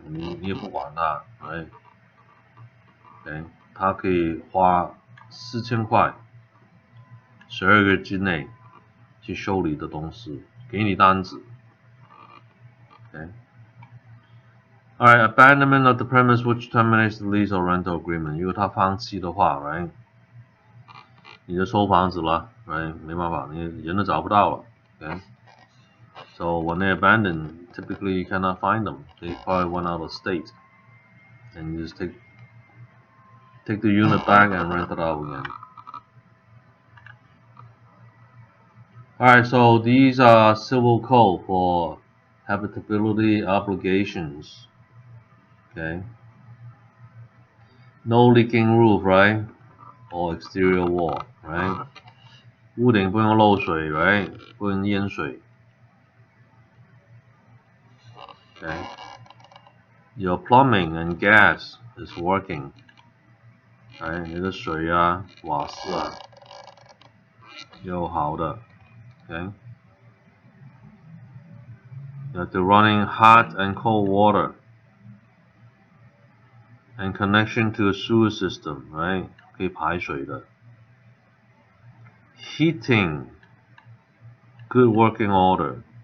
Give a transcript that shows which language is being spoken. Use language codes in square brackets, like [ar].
[zh] 你也不管他 ，right？ Okay， 他可以花4000块，12个月之内去修理的东西，给你单子。 [en] Okay。 Alright, abandonment of the premise which terminates the lease or rental agreement. [zh] 如果他放弃的话 [en] ，right？ [zh] 你就收房子了 ，right？没办法，你人都找不到了 [en] ，okay？So when they abandon, typically you cannot find them. They probably went out of state, and you just take the unit back and rent it out again. Alright, so these are civil code for habitability obligations. Okay. No leaking roof, right? Or exterior wall, right? [zh] 屋顶不用漏水 right? 不能淹水 Okay. [en] Your plumbing and gas is working. Right? [zh] 你的水啊、瓦斯啊有好的 Okay. [en] You have to running hot and cold water. And connection to a sewer system, right? [zh] 可以排水的 [en] Heating, good working order.